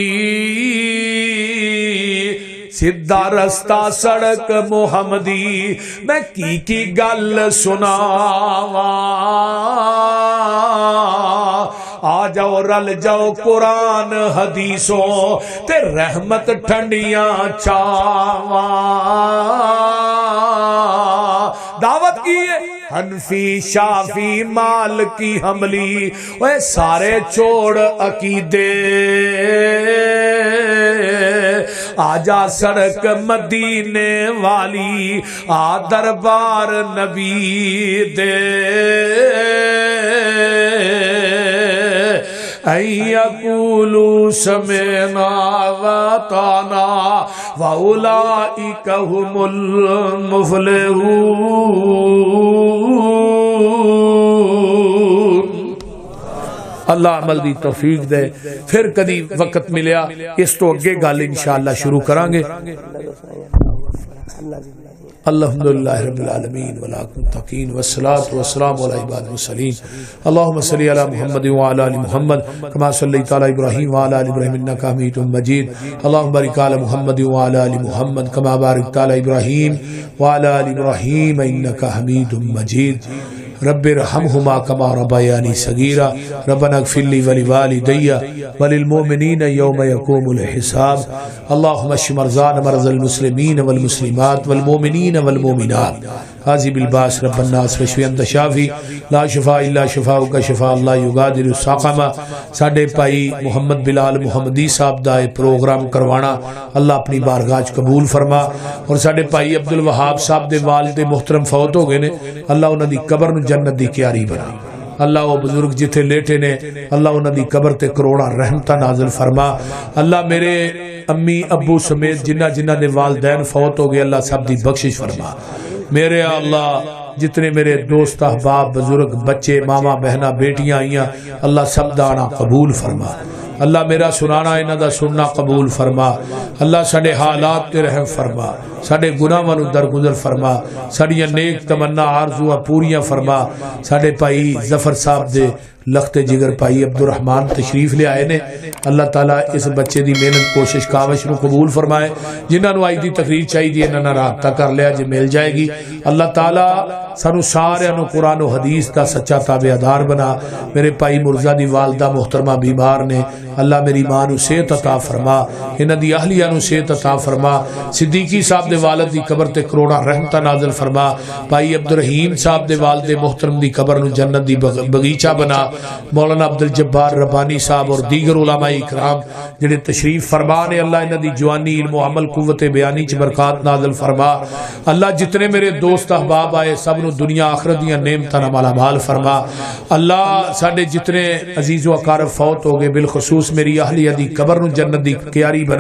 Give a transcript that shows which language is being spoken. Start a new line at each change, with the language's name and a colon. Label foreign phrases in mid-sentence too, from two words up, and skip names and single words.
Punjabi: سیدھا رستہ سڑک محمدی میں کی گل سناواں، آ جاؤ رل جاؤ قرآن حدیثوں تے رحمت ٹھنڈیاں چاواں دعوت کی ہے حنفی شافی مالکی حنبلی اوے سارے چھوڑ عقیدے آجا سڑک مدینے والی آ دربار نبی دے
Arabic: اَن یقولوا سمعنا وَأَطَعْنَا وَأُولَئِکَ هُمُ المفلحون۔
Punjabi: اللہ عمل دی توفیق دے۔ پھر کدی وقت ملیا اس تو اگے گل انشاءاللہ شروع کریں گے۔
Arabic: الحمدللہ رب العالمین والعاقبۃ والصلاۃ والسلام علی عباد المرسلین اللهم صل علی محمد وعلی آل محمد كما صلیت علی ابراہیم وعلی آل ابراہیم انک حمید مجید اللهم بارک علی محمد وعلی آل محمد كما بارکت علی ابراہیم وعلی آل ابراہیم انک حمید مجید رب ارحمهما كما ربياني صغيرا ربنا اغفر لي ولوالدي وللمؤمنين يوم يقوم الحساب اللهم اشف مرضانا مرضى المسلمين والمسلمات والمؤمنين والمؤمنات عاذب الباس رب الناس واشف انت شافي لا شفاء الا شفاؤك شفاء لا يغادر سقما
Punjabi: ساڈے بھائی محمد بلال محمدی صاحب دا یہ پروگرام کروانا اللہ اپنی بارگاہ وچ قبول فرما اور ساڈے بھائی عبد الوہاب صاحب دے والد محترم فوت ہو گئے نے اللہ انہاں دی قبر نو جنت دی کیاری بنا اللہ وہ بزرگ جتھے لیٹے نے اللہ انہاں دی قبر تے کروڑا رحمتاں نازل فرما اللہ میرے امی ابو سمیت جنہ جنہ دے والدین فوت ہو گئے اللہ سب دی بخشش فرما میرے اللہ جتنے میرے دوست احباب بزرگ بچے ماما بہنا بیٹیاں آئیاں اللہ سب دانا قبول فرما اللہ میرا سنانا انہاں دا سننا قبول فرما اللہ ساڈے حالات تے رحم فرما ساڈے گناہاں نو درگزر فرما ساڈیاں نیک تمنا آرزواں پوریاں فرما ساڈے بھائی ظفر صاحب دے لخت جگر بھائی عبد الرحمان تشریف لے آئے نے اللہ تعالیٰ اس بچے دی محنت کوشش کاوش نو قبول فرمائے جنہاں نو آج دی تقریر چاہیے انہاں نال رابطہ کر لیا جے مل جائے گی اللہ تعالیٰ سانو سارے نو قرآن و حدیث دا سچا تابعدار بنا میرے بھائی مرزا دی والدہ محترمہ بیمار نے اللہ میری ماں نو صحت عطا فرما انہاں دی اہلیہ نو صحت عطا فرما صدیقی صاحب دے والد دی قبر تے کروڑا رحمتہ نازل فرما بھائی عبد الرحیم صاحب دے والد محترم دی قبر نو جنت دی بغیچہ بنا مولانا عبد الجبار ربانی صاحب اور دیگر علماء اکرام جڑے تشریف فرما نے اللہ انہاں دی جوانی علم و عمل قوت بیانی چ برکات نازل فرما اللہ جتنے میرے دوست احباب آئے سب نو دنیا آخرت دیاں نعمتاں نال مالا مال فرما اللہ ساڈے جتنے عزیز و اقارب فوت ہو گئے بالخصوص میری اہلیہ دی قبر نو جنت دی کیاری بنا